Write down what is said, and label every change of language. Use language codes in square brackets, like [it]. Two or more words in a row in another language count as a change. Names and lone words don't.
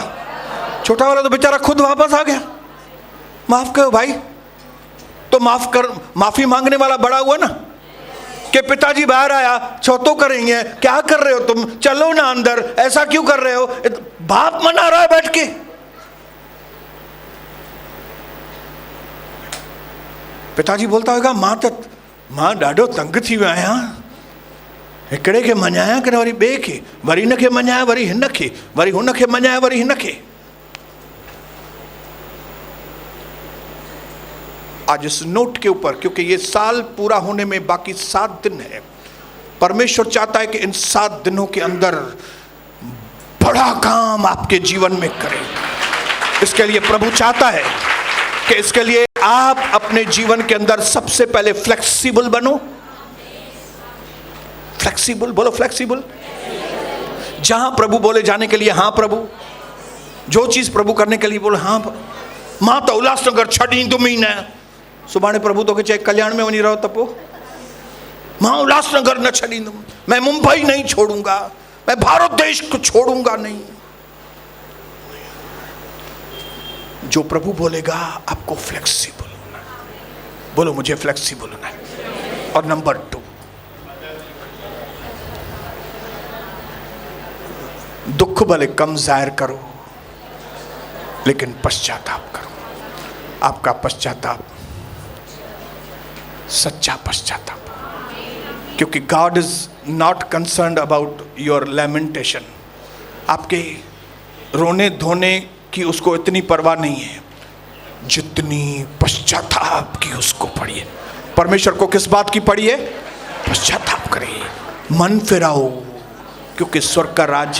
[hi] छोटा वाला तो बेचारा खुद वापस आ गया। माफ करो भाई, तो माफी मांगने वाला बड़ा हुआ ना, कि पिताजी बाहर आया, छोटो करेंगे, क्या कर रहे हो तुम, चलो ना अंदर, ऐसा क्यों कर रहे हो? बाप मना रहा है बैठ के। [sd] पिताजी बोलता होगा मां ॾाढो तंग थी वियो आहियां, हिकिड़े खे मञाया कि वरी ॿिए खे, वरी हिन खे मञाया वरी हिन खे, वरी हुन खे मञाया वरी हिन खे। [hi] आज इस नोट के ऊपर, क्योंकि ये साल पूरा होने में बाकी 7 दिन है, परमेश्वर चाहता है कि इन 7 दिनों के अंदर बड़ा काम आपके जीवन में करे। इसके लिए प्रभु चाहता है कि इसके लिए आप अपने जीवन के अंदर सबसे पहले फ्लेक्सिबल बनो। फ्लेक्सिबल बोलो, फ्लेक्सिबल। जहां प्रभु बोले जाने के लिए हाँ प्रभु, जो चीज प्रभु करने के लिए बोले हाँ। [sd] मां तो उल्लासनगर छॾींदुमि न, सुभाणे प्रभु तो चाहे कल्याण में वञी रहो त पोइ मां उल्लासनगर न छॾींदुमि, [hi] मैं मुंबई नहीं छोड़ूंगा, मैं भारत देश को छोड़ूंगा नहीं। जो प्रभु बोलेगा आपको फ्लेक्सिबल होना है। बोलो मुझे फ्लेक्सिबल होना है। और नंबर 2, दुख भले कम जाहिर करो लेकिन पश्चाताप करो। आपका पश्चाताप सच्चा पश्चाताप, क्योंकि [en] God is not concerned about your lamentation. [hi] आपके रोने धोने की उसको इतनी परवाह नहीं है जितनी पश्चाताप की उसको पड़ी है। परमेश्वर को किस बात की पड़ी है? पश्चाताप करिए, मन फिराओ, क्योंकि स्वर्ग का राज्य।